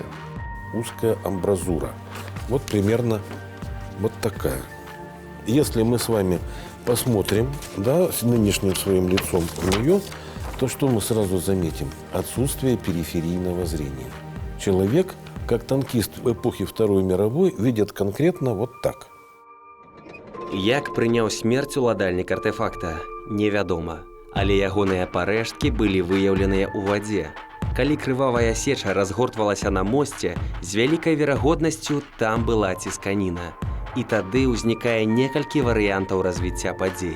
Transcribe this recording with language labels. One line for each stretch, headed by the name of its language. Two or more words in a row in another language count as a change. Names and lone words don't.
Russian: Узкая амбразура. Вот примерно вот такая. Если мы с вами посмотрим, да, с нынешним своим лицом на нее, то что мы сразу заметим? Отсутствие периферийного зрения. Человек, как танкист в эпохе Второй мировой, видит конкретно вот так.
Belarusian: Як прыняў смерць уладальнік артефакта, невядома. Але ягоныя парэшткі былі выяўленыя ў вадзе. Калі крывавая сеча разгортвалася на мосце, з вялікай верагоднасцю там была цісканіна. І тады ўзнікае некалькі варыянтаў развіцця падзей.